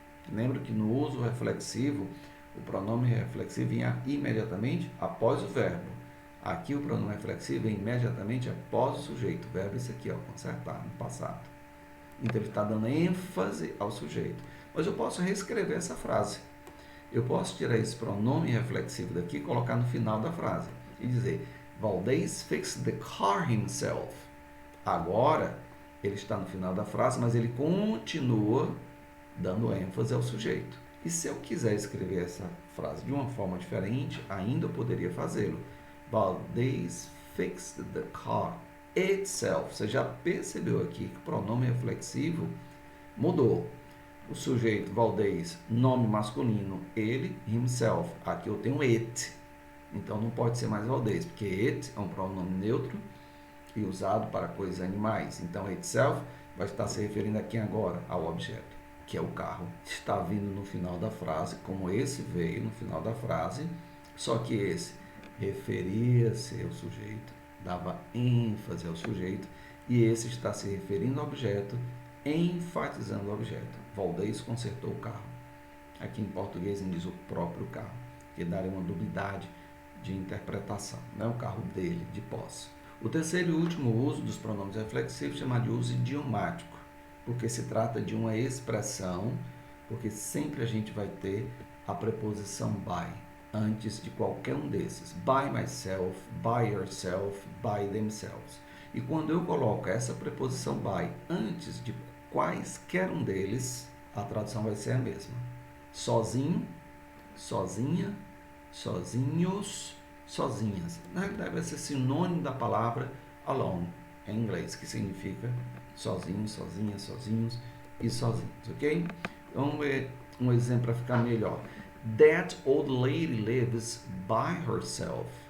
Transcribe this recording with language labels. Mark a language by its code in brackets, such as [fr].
[pt] Lembra que no uso reflexivo, o pronome reflexivo vinha imediatamente após o verbo. Aqui o pronome reflexivo vem imediatamente após o sujeito. O verbo é esse aqui, ó, consertar, no passado. Então ele está dando ênfase ao sujeito. Mas eu posso reescrever essa frase. Eu posso tirar esse pronome reflexivo daqui e colocar no final da frase. E dizer, [en] Valdez fixed the car himself. [pt] Agora, ele está no final da frase, mas ele continua dando ênfase ao sujeito. E se eu quiser escrever essa frase de uma forma diferente, ainda eu poderia fazê-lo. [en] Valdez fixed the car itself. [pt] Você já percebeu aqui que o pronome reflexivo mudou. O sujeito, Valdez, nome masculino, ele, himself. Aqui eu tenho it. Então não pode ser mais Valdez, porque it é um pronome neutro e usado para coisas animais. Então itself vai estar se referindo aqui agora ao objeto, que é o carro. Está vindo no final da frase, como esse veio no final da frase, só que esse referia-se ao sujeito, dava ênfase ao sujeito, e esse está se referindo ao objeto, enfatizando o objeto. Valdez consertou o carro. Aqui em português diz o próprio carro, que daria uma dubiedade de interpretação, não é o carro dele, de posse. O terceiro e último uso dos pronomes reflexivos chama de uso idiomático, porque se trata de uma expressão, porque sempre a gente vai ter a preposição by antes de qualquer um desses. [en] By myself, by yourself, by themselves. [pt] E quando eu coloco essa preposição by antes de quaisquer um deles, a tradução vai ser a mesma. Sozinho, sozinha, sozinhos, sozinhas. Na realidade vai ser sinônimo da palavra alone, em inglês, que significa sozinho, sozinha, sozinhos e sozinhos, ok? Vamos ver um exemplo para ficar melhor. [en] That old lady lives by herself.